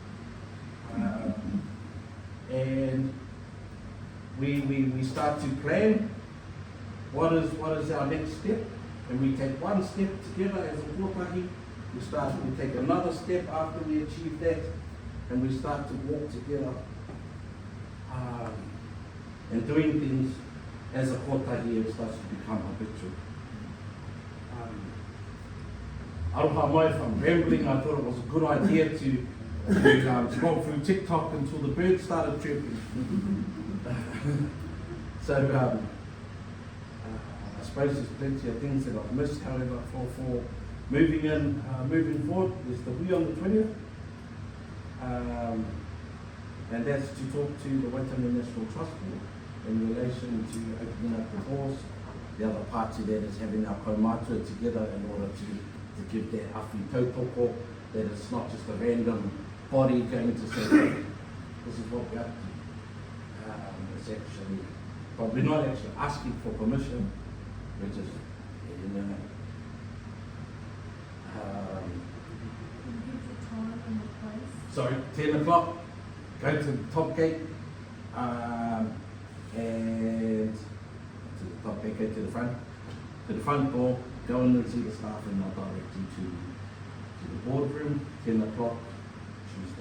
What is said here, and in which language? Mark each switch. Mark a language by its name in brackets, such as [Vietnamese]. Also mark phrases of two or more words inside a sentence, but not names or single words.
[English] And we start to plan what is our next step. And we take one step together as a kotahi. We take another step after we achieve that, and we start to walk together and doing things as a kotahi. It starts to become habitual. [Māori] Aroha mai, [English] if I'm rambling, I thought it was a good idea to scroll through TikTok until the birds started chirping. So I suppose there's plenty of things that I've missed. However, for moving forward, there's the hui on the 20th. And that's to talk to the Waitangi National Trust Board in relation to opening up the doors. The other part to that is having our kaumātua together in order to give that [Māori] awhi tautoko, [English] that it's not just a random body going to say, hey, this is what we're up to. It's actually, but we're not actually asking for permission, we're just, sorry, 10 o'clock, go to the top gate, and to the top gate, go to the front door, go in and see the staff, and they'll direct you to the boardroom, 10 o'clock, Tuesday.